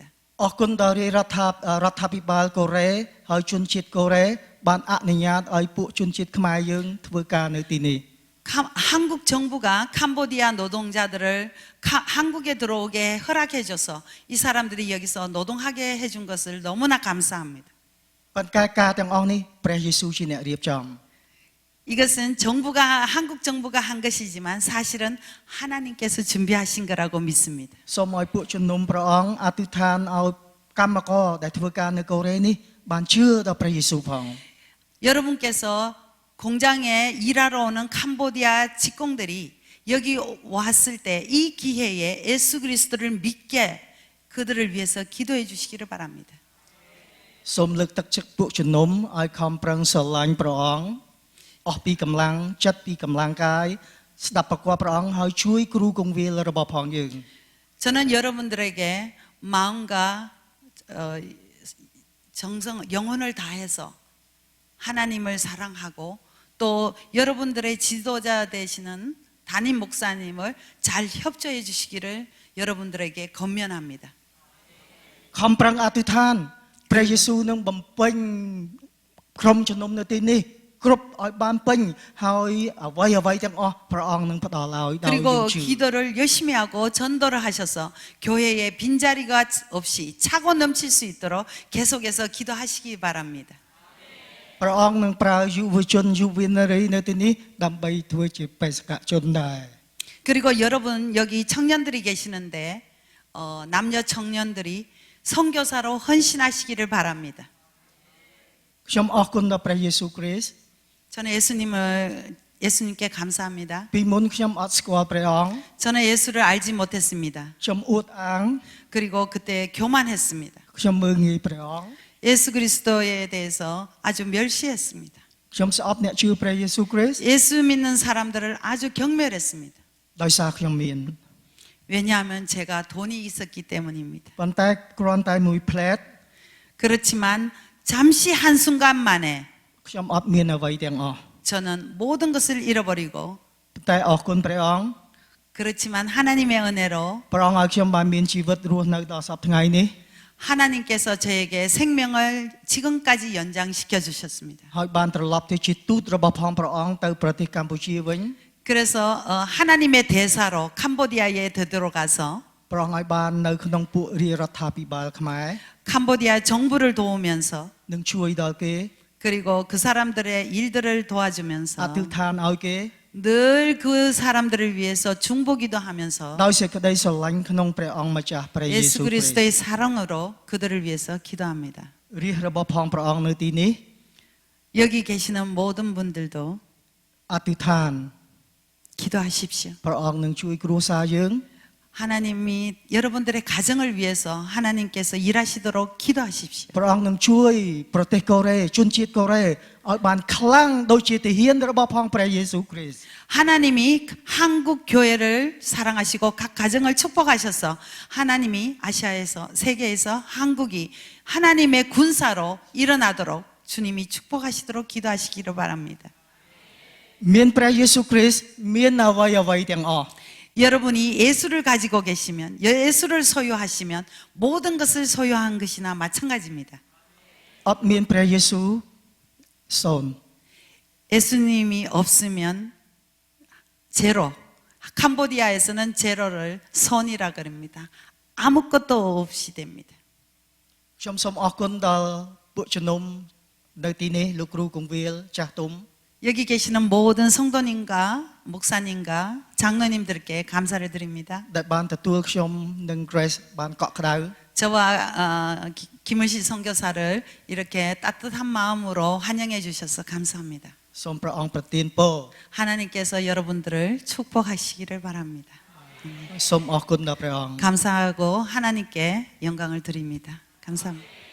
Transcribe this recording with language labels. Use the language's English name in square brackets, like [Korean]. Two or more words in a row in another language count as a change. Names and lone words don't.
[Khmer] អរគុណដល់រដ្ឋាភិបាលកូរ៉េហើយជនជាតិកូរ៉េបានអនុញ្ញាតឲ្យពួកជនជាតិខ្មែរយើងធ្វើការនៅទីនេះ [Korean] 한국 정부가 캄보디아 노동자들을 한국에 들어오게 허락해줘서 이 사람들이 여기서 노동하게 해준 것을 너무나 감사합니다. [Khmer] ប៉ុន្តែការទាំងអស់នេះព្រះយេស៊ូវជាអ្នករៀបចំ [Korean] 이것은 한국 정부가 한 것이지만 사실은 하나님께서 준비하신 거라고 믿습니다. [Khmer] សូមឲ្យពួកជំនុំព្រះអង្គអធិដ្ឋានឲ្យកម្មករដែលធ្វើការនៅកូរ៉េនេះបានជឿដល់ព្រះយេស៊ូវផង [Korean] 여러분께서 공장에 일하러 오는 캄보디아 직공들이 여기 왔을 때 이 기회에 예수 그리스도를 믿게 그들을 위해서 기도해 주시기를 바랍니다. [Khmer] សូមលើកទឹកចិត្តពួកជំនុំឲ្យខំប្រឹងស្រឡាញ់ព្រះអង្គអស់ពីកម្លាំងចិត្តពីកម្លាំងកាយស្ដាប់ប្រកបព្រះអង្គហើយជួយគ្រូគង្វាលរបស់ផងយើង [Korean] 저는 여러분들에게 마음과 정성, 영혼을 다해서 하나님을 사랑하고 또 여러분들의 지도자 되시는 담임 목사님을 잘 협조해 주시기를 여러분들에게 건면합니다. [Khmer] ខំប្រឹងអធិដ្ឋានព្រះយេស៊ូវនឹងបំពេញក្រុមជំនុំនៅទីនេះគ្រប់ឲ្យបានពេញហើយអ្វីៗទាំងអស់ព្រះអង្គនឹងផ្ដល់ឲ្យដោយយើង [Korean] 그리고 [Khmer] ជឿ [Korean] 기도를 열심히 하고 전도를 하셔서 교회에 빈자리가 없이 차고 넘칠 수 있도록 계속해서 기도하시기 바랍니다. [Khmer] ព្រះអង្គនឹងប្រើយុវជនយុវនារីនៅទីនេះដើម្បីធ្វើជាបេសកជនដែរ [Korean] 그리고 여러분 여기 청년들이 계시는데 남녀 청년들이 선교사로 헌신하시기를 바랍니다. [Khmer] ខ្ញុំអរគុណដល់ព្រះយេស៊ូវគ្រីស្ទ [Korean] 저는 예수님께 감사합니다. [Khmer] ពីមុនខ្ញុំអត់ស្គាល់ព្រះអង្គ [Korean] 저는 예수를 알지 못했습니다. [Khmer] ខ្ញុំអួតអាង [Korean] 그리고 그때 교만했습니다. [Khmer] ខ្ញុំមើលងាយព្រះអង្គ [Korean] 예수 그리스도에 대해서 아주 멸시했습니다. [Khmer] ខ្ញុំស្អប់អ្នកជឿព្រះយេស៊ូវគ្រីស្ទ [Korean] 예수 믿는 사람들을 아주 경멸했습니다. [Khmer] ដោយសារខ្ញុំមាន [Korean] 왜냐하면 제가 돈이 있었기 때문입니다. [Khmer] ប៉ុន្តែគ្រាន់តែមួយផ្លែត [Korean] 그렇지만 잠시 한순간만에 [Khmer] ខ្ញុំអត់មានអ្វីទាំងអស់ [Korean] 저는 모든 것을 잃어버리고 [Khmer] ប៉ុន្តែអរគុណព្រះអង្គ [Korean] 그렇지만 하나님의 은혜로 [Khmer] ព្រះអង្គឲ្យខ្ញុំបានមានជីវិតរស់នៅដល់សពថ្ងៃនេះ [Korean] 하나님께서 저에게 생명을 지금까지 연장시켜 주셨습니다. [Khmer] ហើយបានត្រឡប់ទៅជាទូតរបស់ផងព្រះអង្គទៅប្រទេសកម្ពុជាវិញ [Korean] 그래서 하나님의 대사로 캄보디아에 되돌아가서 [Khmer] ព្រះអង្គឲ្យបាននៅក្នុងពួករាជរដ្ឋាភិបាលខ្មែរ [Korean] 캄보디아 정부를 도우면서 [Khmer] នឹងជួយដល់គេ [Korean] 그리고 그 사람들의 일들을 [Khmer] អ [Korean] 도와주면서 [Khmer] ធិដ្ឋានឲ្យគេ [Korean] 늘 그 사람들을 위해서 중보기도 하면서 [Khmer] ដោយសេចក្តីស្រឡាញ់ក្នុងព្រះអង្គម្ចាស់ព្រះយេ [Korean] 예수 [Khmer] ស៊ូវគ្រីស្ទ [Korean] 그리스도의 사랑으로 그들을 위해서 기도합니다. [Khmer] រាជរបស់ផងព្រះអង្គនៅទីនេះ [Korean] 여기 계시는 모든 분들도 [Khmer] អធិដ្ឋាន [Korean] 기도하십시오. [Khmer] ព្រះអង្គនឹងជួយគ្រួសារយើង [Korean] 하나님이 여러분들의 가정을 위해서 하나님께서 일하시도록 기도하십시오. [Khmer] ព្រះអង្គនឹងជួយប្រទេសកូរ៉េជនជាតិកូរ៉េឲ្យបានខ្លាំងដូចជាទាហានរបស់ផងព្រះយេស៊ូវគ្រីស្ទ [Korean] 하나님이 한국 교회를 사랑하시고 각 가정을 축복하셔서 하나님이 아시아에서 세계에서 한국이 하나님의 군사로 일어나도록 주님이 축복하시도록 기도하시기를 바랍니다. [Khmer] មានព្រះយេស៊ូវគ្រីស្ទមានអ្វីៗទាំងអស់ [Korean] 여러분이 예수를 가지고 계시면 예수를 소유하시면 모든 것을 소유한 것이나 마찬가지입니다. [Khmer] អត់មានព្រះយេស៊ូវសូន្យ [Korean] 예수님이 없으면 제로. 캄보디아에서는 제로를 선이라 그럽니다. 아무것도 없이 됩니다. [Khmer] ខ្ញុំសូមអរគុណដល់ពួកជំនុំនៅទីនេះលោកគ្រូគង្វាលចាស់ទុំ [Korean] 여기 계시는 모든 성도님과 목사님과 장로님들께 감사를 드립니다. [Khmer] ដែលបានទទួលខ្ញុំនិង Grace បានកក់ក្ដៅ [Korean] 저와 김은실 선교사를 이렇게 따뜻한 마음으로 환영해 주셔서 감사합니다. [Khmer] សូមព្រះអង្គប្រទានពរ [Korean] 하나님께서 여러분들을 축복하시기를 바랍니다. [Khmer] សូមអរគុណដល់ព្រះអង្គ [Korean] 감사하고 하나님께 영광을 드립니다. 감사합니다.